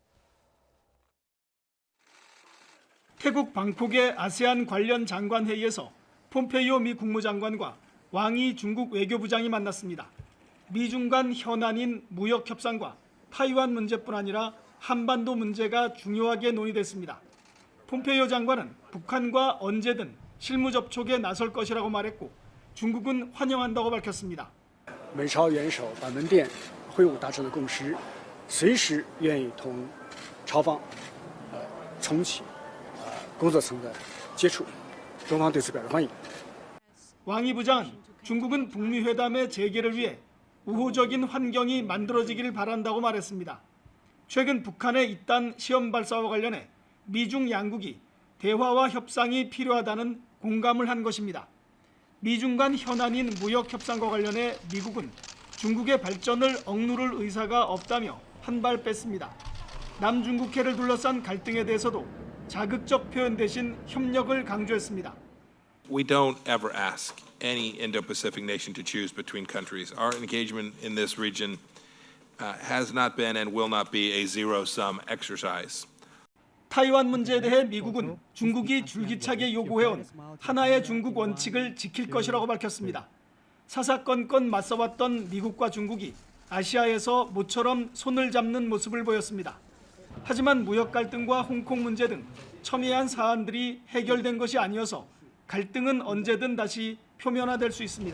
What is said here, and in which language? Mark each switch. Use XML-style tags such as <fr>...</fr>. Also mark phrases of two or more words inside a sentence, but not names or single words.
<ko>태국 방콕의 아세안 관련 장관 회의에서 폼페이오 미 국무장관과 왕이 중국 외교부장이 만났습니다. 미중 간 현안인 무역 협상과 타이완 문제뿐 아니라 한반도 문제가 중요하게 논의됐습니다. 폼페이오 장관은 북한과 언제든 실무 접촉에 나설 것이라고 말했고 중국은 환영한다고 밝혔습니다.</ko> <zh>美朝元首板门店会晤达成的共识，随时愿意同朝方重启工作层的接触，中方对此表示欢迎。</zh> <ko>왕이 부장은 중국은 북미 회담의 재개를 위해 우호적인 환경이 만들어지기를 바란다고 말했습니다. 최근 북한의 잇단 시험 발사와 관련해 미중 양국이 대화와 협상이 필요하다는 공감을 한 것입니다. 미중 간 현안인 무역 협상과 관련해 미국은 중국의 발전을 억누를 의사가 없다며 한 발 뺐습니다. 남중국해를 둘러싼 갈등에 대해서도 자극적 표현 대신 협력을 강조했습니다.</ko> <en>We don't ever ask any Indo-Pacific nation to choose between countries. Our engagement in this region has not been and will not be a zero-sum exercise.</en> <ko>타이완 문제에 대해 미국은 중국이 줄기차게 요구해온 하나의 중국 원칙을 지킬 것이라고 밝혔습니다. 사사건건 맞서왔던 미국과 중국이 아시아에서 모처럼 손을 잡는 모습을 보였습니다. 하지만 무역 갈등과 홍콩 문제 등 첨예한 사안들이 해결된 것이 아니어서 갈등은 언제든 다시 표면화될 수 있습니다.</ko>